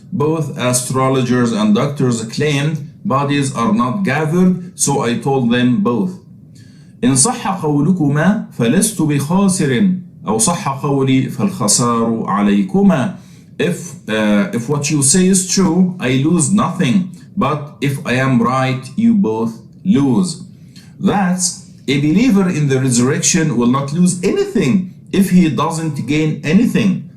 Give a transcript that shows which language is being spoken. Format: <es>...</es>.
<en>Both astrologers and doctors claimed bodies are not gathered, so I told them both.</en> <ar>إن صح قولكما فلست بخاسر أو صح قولي فالخسار عليكما.</ar> <en>If what you say is true, I lose nothing, but if I am right, you both lose. That's a believer in the resurrection will not lose anything if he doesn't gain anything.</en>